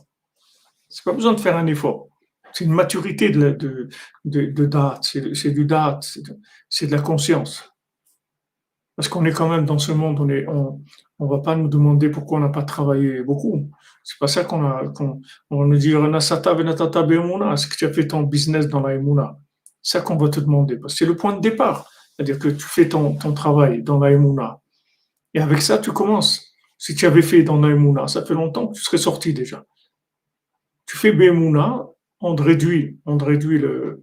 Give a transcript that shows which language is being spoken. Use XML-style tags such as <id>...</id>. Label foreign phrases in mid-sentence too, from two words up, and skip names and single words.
<fr>C'est pas besoin de faire un effort. C'est une maturité de date, c'est du date, c'est de la conscience. Parce qu'on est quand même dans ce monde, on va pas nous demander pourquoi on n'a pas travaillé beaucoup. C'est pas ça qu'on va nous dire,</fr> <he>נשאת ונתת באמונה,</he> <fr>est-ce que tu as fait ton business dans la emuna? C'est ça qu'on va te demander, parce que c'est le point de départ. C'est-à-dire que tu fais ton travail dans la emuna. Et avec ça, tu commences. Si tu avais fait dans la emuna, ça fait longtemps que tu serais sorti déjà. Tu fais be'emuna, on te réduit le.</fr>